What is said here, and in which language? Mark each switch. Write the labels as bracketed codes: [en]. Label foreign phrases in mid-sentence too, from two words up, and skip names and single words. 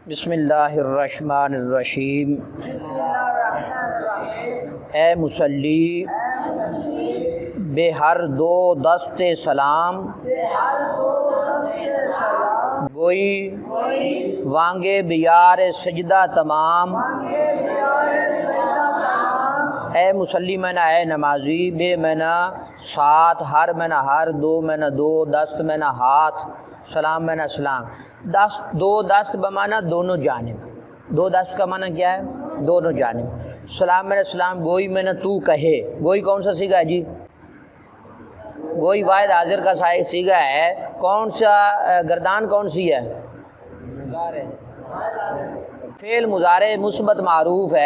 [ar] بسم اللہ الرحمن الرحیم۔ [fa] اے مصلی بے ہر دو دست سلام، گوئی وانگے بیار سجدہ تمام۔ [ur] اے مصلی میں نہ اے نمازی، بے میں نہ ساتھ، ہر میں نہ ہر، دو میں نہ دو، دست میں نہ ہاتھ، سلام میں نہ سلام۔ دست دو دست بمانا دونوں جانب، دو دست کا معنی کیا ہے؟ دونوں جانب۔ سلام میں نہ سلام، گوئی میں نہ تو کہے۔ گوئی کون سا سیگا ہے جی؟ گوئی واحد حاضر کا سیگا ہے۔ کون سا گردان کون سی ہے؟ فعل مضارع مثبت معروف ہے۔